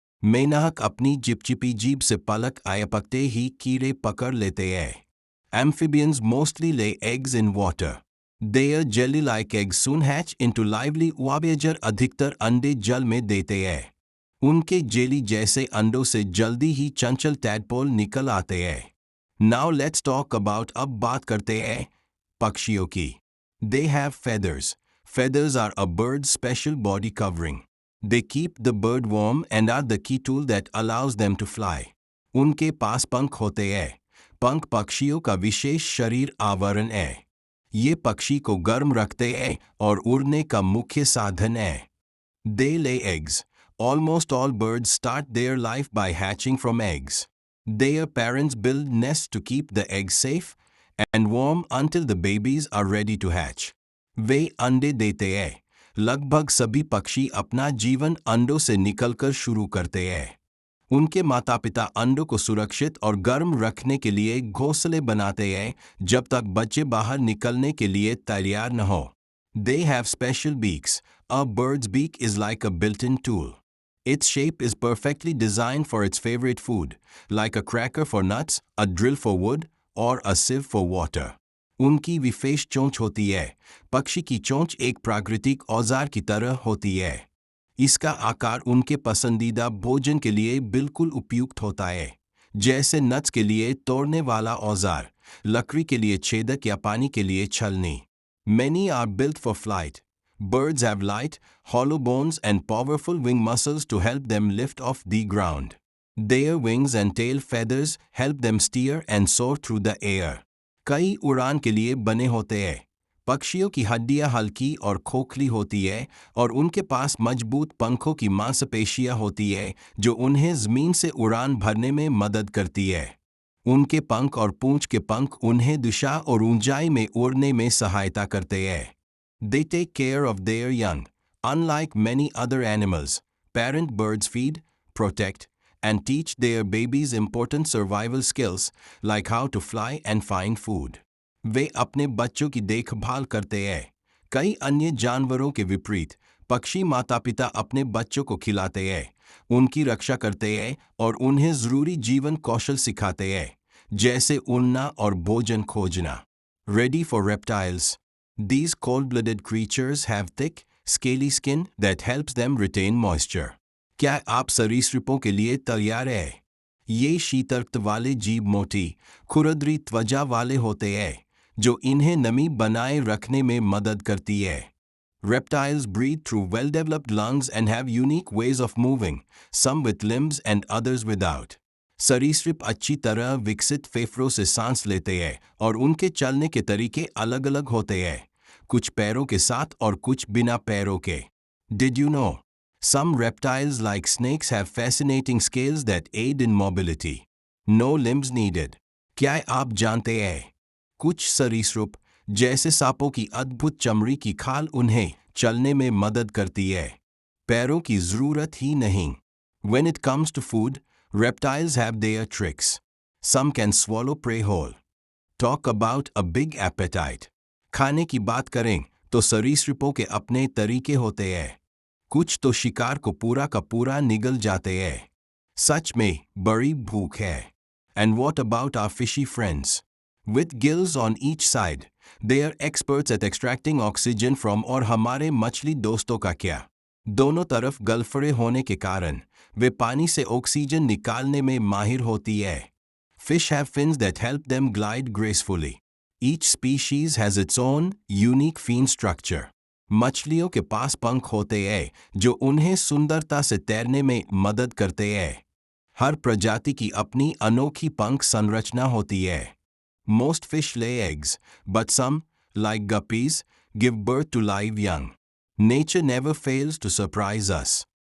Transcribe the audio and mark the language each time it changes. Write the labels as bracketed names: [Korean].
[Hindi] मेंढक अपनी चिपचिपी जीभ से पलक आए ही कीड़े पकड़ लेते हैं. [English] Amphibians mostly lay eggs in water. Their jelly-like eggs soon hatch into lively [Hindi] उभयचर अधिकतर अंडे जल में देते हैं. उनके जेली जैसे अंडों से जल्दी ही चंचल टैडपोल निकल आते हैं. [English] Now let's talk about [Hindi] अब बात करते हैं पक्षियों की. [English] They have feathers. Feathers are a bird's special body covering. They keep the bird warm and are the key tool that allows them to fly. [Hindi] उनके पास पंख होते हैं. पंख पक्षियों का विशेष शरीर आवरण है. ये पक्षी को गर्म रखते हैं और उड़ने का मुख्य साधन है. [English] They lay eggs. Almost all birds start their life by hatching from eggs. Their parents build nests to keep the eggs safe and warm until the babies are ready to hatch. [Hindi] वे अंडे देते हैं. लगभग सभी पक्षी अपना जीवन अंडों से निकलकर शुरू करते हैं. उनके माता पिता अंडों को सुरक्षित और गर्म रखने के लिए घोंसले बनाते हैं जब तक बच्चे बाहर निकलने के लिए तैयार न हो. [English] They have special beaks. A bird's beak is like a built-in tool. Its shape is perfectly designed for its favorite food, like a cracker for nuts, a drill for wood, or a sieve for water. [Hindi] उनकी विशेष चोंच होती है. पक्षी की चोंच एक प्राकृतिक औजार की तरह होती है. इसका आकार उनके पसंदीदा भोजन के लिए बिल्कुल उपयुक्त होता है, जैसे नट्स के लिए तोड़ने वाला औजार, लकड़ी के लिए छेदक या पानी के लिए छलनी. [English] Many are built for flight. Birds have light, hollow bones and powerful wing muscles to help them lift off the ground. Their wings and tail feathers help them steer and soar through the air. [Hindi] कई उड़ान के लिए बने होते हैं। पक्षियों की हड्डियां हल्की और खोखली होती है और उनके पास मजबूत पंखों की मांसपेशियां होती है जो उन्हें ज़मीन से उड़ान भरने में मदद करती है। उनके पंख और पूंछ के पंख उन्हें दिशा और ऊंचाई में उड़ने में सहायता करते हैं। [English] They take care of their young. Unlike many other animals, parent birds feed, protect, and teach their babies important survival skills like how to fly and find food. [Hindi] वे अपने बच्चों की देखभाल करते हैं। कई अन्य जानवरों के विपरीत, पक्षी माता-पिता अपने बच्चों को खिलाते हैं, उनकी रक्षा करते हैं और उन्हें ज़रूरी जीवन कौशल सिखाते हैं, जैसे उड़ना और भोजन खोजना। [English] Ready for reptiles. These cold-blooded creatures have thick, scaly skin that helps them retain moisture. [Hindi] क्या आप सरीसृपों के लिए तैयार हैं? ये शीतर्क वाले जीव मोटी, खुरदरी त्वचा वाले होते हैं, जो इन्हें नमी बनाए रखने में मदद करती है। [English] Reptiles breathe through well-developed lungs and have unique ways of moving, some with limbs and others without. [Hindi] सरीसृप अच्छी तरह विकसित फेफड़ों से सांस लेते हैं और उनके चलने के तरीके अलग-अलग होते हैं, कुछ पैरों के साथ और कुछ बिना पैरों के। [English] Did you know? Some reptiles like snakes have fascinating scales that aid in mobility. No limbs needed. [Hindi] क्या आप जानते हैं? कुछ सरीसृप, जैसे सांपों की अद्भुत चमड़ी की खाल उन्हें चलने में मदद करती है। पैरों की ज़रूरत ही नहीं। [English] When it comes to food, reptiles have their tricks. Some can swallow prey whole. Talk about a big appetite. [Hindi] खाने की बात करें तो सरीसृपों के अपने तरीके होते हैं। कुछ तो शिकार को पूरा का पूरा निगल जाते हैं। सच में बड़ी भूख है। [English] And what about our fishy friends? With gills on each side, they are experts at extracting oxygen from [Hindi] और हमारे मछली दोस्तों का क्या? दोनों तरफ गलफड़े होने के कारण वे पानी से ऑक्सीजन निकालने में माहिर होती है। [English] Fish have fins that help them glide gracefully. Each species has its own unique fin structure. [Hindi] मछलियों के पास पंख होते हैं जो उन्हें सुंदरता से तैरने में मदद करते हैं। हर प्रजाति की अपनी अनोखी पंख संरचना होती है। [English] Most fish lay eggs, but some, like guppies, give birth to live young. Nature never fails to surprise us.